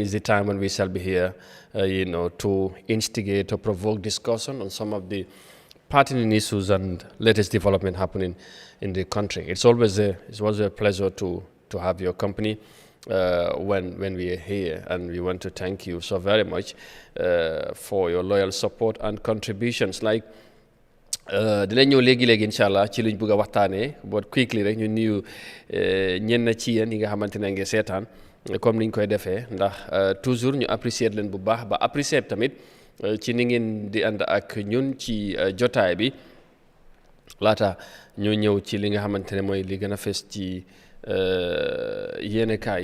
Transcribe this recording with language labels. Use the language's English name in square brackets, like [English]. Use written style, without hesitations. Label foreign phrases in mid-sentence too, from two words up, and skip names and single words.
[English] is the time when we shall be here, to instigate or provoke discussion on some of the pertinent issues and latest development happening in the country. It's always a pleasure to have your company when we are here, and we want to thank you so very much for your loyal support and contributions. [Wolof] Like dinañ ñëw léegi inshallah ci luñ bëgg a waxtaanee [English] but quickly [Wolof] rek ñu nuyu ñenn ci yéen yi nga xamante ne ngeen seetaan comme niñ koy defee ndax toujours ñu apprécier leen bu baax ba apprécier tamit ci ni ngeen di ànd ak ñun ci jotaay bi laata ñu ñëw ci li nga xamante ne mooy li gën a fees ci yéenekaay